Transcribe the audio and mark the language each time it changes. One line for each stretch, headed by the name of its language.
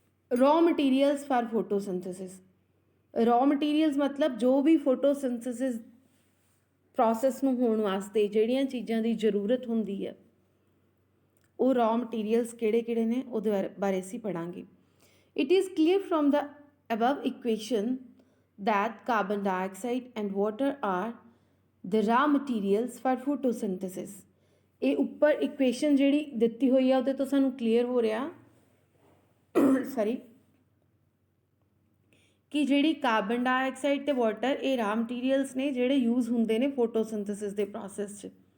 English: Raw materials for photosynthesis.
Punjabi: Raw materials ਮਤਲਬ ਜੋ ਵੀ photosynthesis process ਨੂੰ ਹੋਣ ਵਾਸਤੇ ਜਿਹੜੀਆਂ ਚੀਜ਼ਾਂ ਦੀ ਜ਼ਰੂਰਤ ਹੁੰਦੀ ਹੈ, ਉਹ ਰॉ ਮਟੀਰੀਅਲਸ ਕਿਹੜੇ ਕਿਹੜੇ ਨੇ ਉਹਦੇ ਬਾਰੇ ਅਸੀਂ ਪੜ੍ਹਾਂਗੇ।
English: It is clear from the above equation that carbon dioxide and water are the raw materials for photosynthesis।
Punjabi: ਇਹ ਉੱਪਰ ਇਕੁਏਸ਼ਨ ਜਿਹੜੀ ਦਿੱਤੀ ਹੋਈ ਆ ਉਹਦੇ ਤੋਂ ਸਾਨੂੰ ਕਲੀਅਰ ਹੋ ਰਿਹਾ ਕਿ ਜਿਹੜੀ ਕਾਰਬਨ ਡਾਈਆਕਸਾਈਡ ਅਤੇ ਵਾਟਰ ਇਹ ਰਾ ਮਟੀਰੀਅਲਸ ਨੇ ਜਿਹੜੇ ਯੂਜ਼ ਹੁੰਦੇ ਨੇ ਫੋਟੋਸਿੰਥੇਸਿਸ ਦੇ ਪ੍ਰੋਸੈਸ 'ਚ।